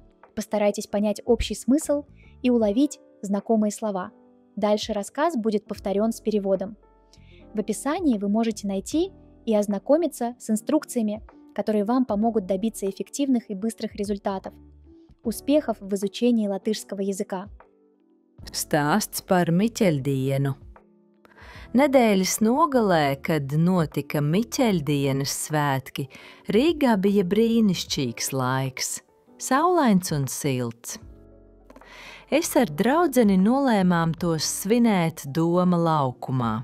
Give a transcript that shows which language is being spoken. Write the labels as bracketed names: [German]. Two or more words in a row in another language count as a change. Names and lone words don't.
[Russian] Постарайтесь понять общий смысл и уловить знакомые слова. Дальше рассказ будет повторен с переводом. В описании вы можете найти и ознакомиться с инструкциями, которые вам помогут добиться эффективных и быстрых результатов, успехов в изучении латышского языка. [Latvian] Stāsts par Miķeļdienu. Nedēļas nogalē, kad notika Miķeļdienas svētki, Rīgā bija brīnišķīgs laiks, saulains un silts. Es ar draudzeni nolēmām tos svinēt Doma laukumā.